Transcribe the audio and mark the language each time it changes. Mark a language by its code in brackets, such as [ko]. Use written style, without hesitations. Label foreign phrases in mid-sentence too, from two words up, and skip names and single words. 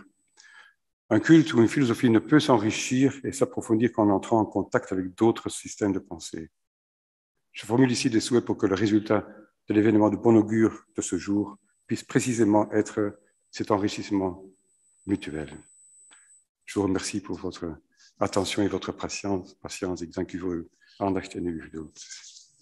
[fr] Un culte ou une philosophie ne peut s'enrichir et s'approfondir qu'en entrant en contact avec d'autres systèmes de pensée. Je formule ici des souhaits pour que le résultat de l'événement de bon augure de ce jour puisse précisément être cet enrichissement mutuel. Je vous remercie pour votre attention et votre patience. [nl] Dank u voor uw aandacht en uw geduld.